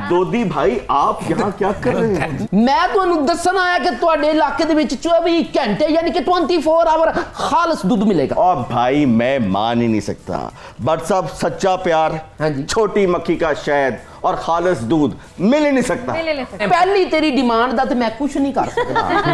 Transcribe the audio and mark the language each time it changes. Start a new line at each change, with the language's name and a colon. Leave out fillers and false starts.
Hindi: दोदी भाई आप यहाँ क्या कर रहे हैं?
Punjabi: मैं ਤੁਹਾਨੂੰ ਦੱਸਣ ਆਇਆ ਕਿ ਤੁਹਾਡੇ ਇਲਾਕੇ ਦੇ ਵਿੱਚ 24 ਘੰटे
Hindi: यानी कि 24 आवर खालिस दूध मिलेगा। और भाई मैं मान ही नहीं सकता, बट साहब सच्चा प्यार, हाँ जी। छोटी मक्खी का शहद और खालिस दूध मिल ही नहीं सकता।
Punjabi: ਪਹਿਲੀ ਤੇਰੀ ਡਿਮਾਂਡ ਦਾ ਤੇ ਮੈਂ ਕੁਝ ਨਹੀਂ ਕਰ ਸਕਦਾ।